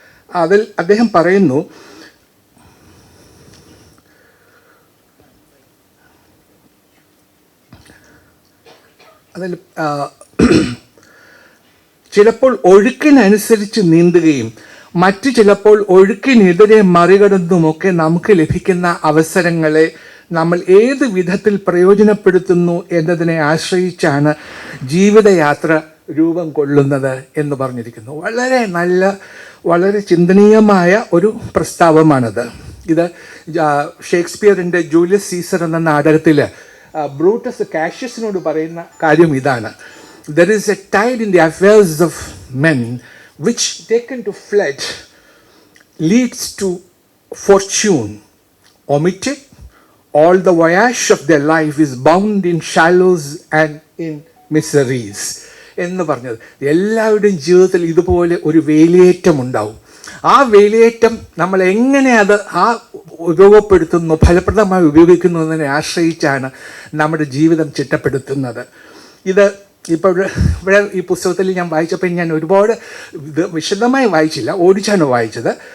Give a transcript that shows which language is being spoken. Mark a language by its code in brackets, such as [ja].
[ml] അതിൽ അദ്ദേഹം പറയുന്നു, അതിൽ ചിലപ്പോൾ ഒഴുക്കിനനുസരിച്ച് നീന്തുകയും മറ്റു ചിലപ്പോൾ ഒഴുക്കിനെതിരെ മറികടന്നുമൊക്കെ നമുക്ക് ലഭിക്കുന്ന അവസരങ്ങളെ നമ്മൾ ഏത് വിധത്തിൽ പ്രയോജനപ്പെടുത്തുന്നു എന്നതിനെ ആശ്രയിച്ചാണ് ജീവിതയാത്ര രൂപം കൊള്ളുന്നത് എന്ന് പറഞ്ഞിരിക്കുന്നു. വളരെ നല്ല, വളരെ ചിന്തനീയമായ ഒരു പ്രസ്താവമാണത്. ഇത് ഷേക്സ്പിയറിൻ്റെ ജൂലിയസ് സീസർ എന്ന നാടകത്തിൽ ബ്രൂട്ടസ് കാഷ്യസിനോട് പറയുന്ന കാര്യം ഇതാണ്: [en] There is a tide in the affairs of men which, taken to flood, leads to fortune. Omitted, all the voyage of their life is bound in shallows and in miseries. [ml] എന്ന് പറഞ്ഞത് എല്ലാവരുടെയും ജീവിതത്തിൽ ഇതുപോലെ ഒരു വേലിയേറ്റം ഉണ്ടാവും. ആ വേലിയേറ്റം നമ്മൾ എങ്ങനെ അത് ഉപയോഗപ്പെടുത്തുന്നു, ഫലപ്രദമായി ഉപയോഗിക്കുന്നു എന്നതിനെ ആശ്രയിച്ചാണ് നമ്മുടെ ജീവിതം ചിട്ടപ്പെടുത്തുന്നത്. ഇപ്പോൾ ഇവിടെ ഈ പുസ്തകത്തിൽ ഞാൻ വായിച്ചപ്പോൾ ഞാൻ ഒരുപാട് ഇത് വിശദമായി വായിച്ചില്ല, ഓടിച്ചാണ് വായിച്ചത്.